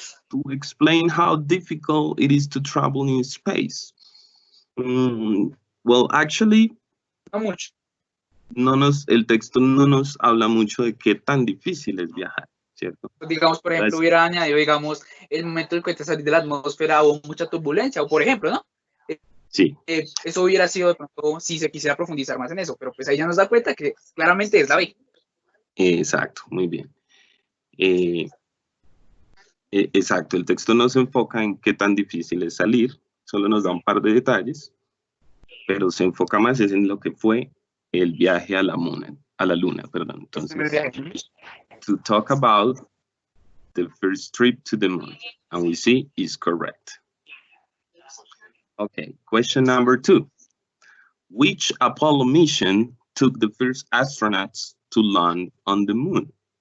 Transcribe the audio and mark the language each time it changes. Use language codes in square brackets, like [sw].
[en] To explain how difficult it is to travel in space. Well, actually, [es] No mucho. el texto no nos habla mucho de qué tan difícil es viajar, ¿cierto? Digamos, por ejemplo, hubiera añadido, digamos, el momento en que te salís de la atmósfera o mucha turbulencia, o por ejemplo, ¿no? Sí. Eso hubiera sido de pronto si se quisiera profundizar más en eso, pero pues ahí ya nos da cuenta que claramente es la B. Exacto, muy bien. Exacto, el texto no se enfoca en qué tan difícil es salir, solo nos da un par de detalles, pero se enfoca más en lo que fue el viaje a la luna, perdón. [en] Entonces, to talk about the first trip to the moon, and we see is correct. Okay, question number 2. Which Apollo mission took the first astronauts to land on the moon?